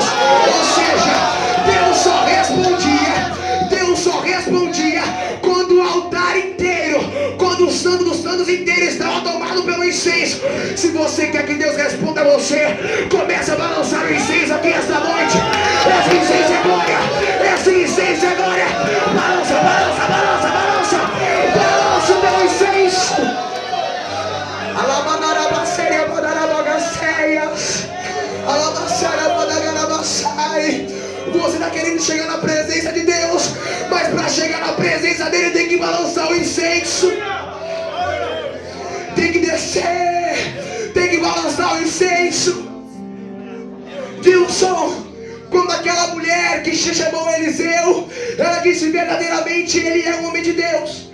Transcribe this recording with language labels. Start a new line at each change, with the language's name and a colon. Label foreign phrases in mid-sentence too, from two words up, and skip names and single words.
Portuguese: Ou seja, Deus só respondia quando o altar inteiro, quando o Santo dos Santos inteiro estava tomado pelo incenso. Se você quer que Deus responda a você, comece a balançar o incenso aqui esta noite. Esse incenso é glória, esse incenso é glória. Balança, balança, balança, balança, balança o teu incenso. Alamanarabaceia, madarabagaceias, alabaceia, madarabacai. Você está querendo chegar na presença de Deus, mas para chegar na presença dele tem que balançar o incenso. Tem que descer, tem que balançar o incenso. Wilson, quando aquela mulher que chamou Eliseu, ela disse verdadeiramente ele é um homem de Deus.